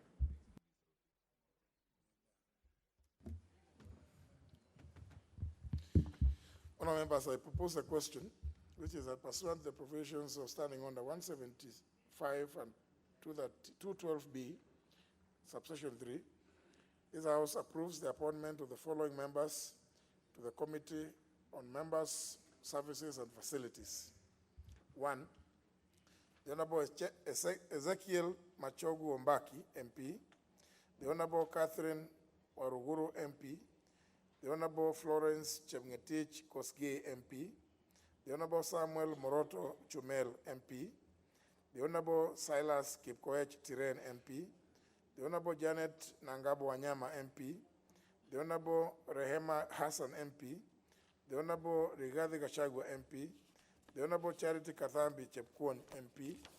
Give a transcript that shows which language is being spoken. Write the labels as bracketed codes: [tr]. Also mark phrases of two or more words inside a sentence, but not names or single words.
[en] Honourable members, I propose a question, which is that pursuant to the provisions of Standing Order 175 and 212B, subsection 3, this House approves the appointment of the following members to the Committee on Members, Services and Facilities. 1, the Honourable Ezekiel Machogu Ombaki, MP, the Honourable Catherine Waruguru, MP, the Honourable Florence Chemngetich Kosgei, MP, the Honourable Samuel Moroto Chumel, MP, the Honourable Silas Kipkoech Tiren, MP, the Honourable Janet Nangabo Wanyama, MP, the Honourable Rehema Hassan, MP, the Honourable Rigathi Gachagua, MP, the Honourable Charity Kathambi Chepkwony, MP,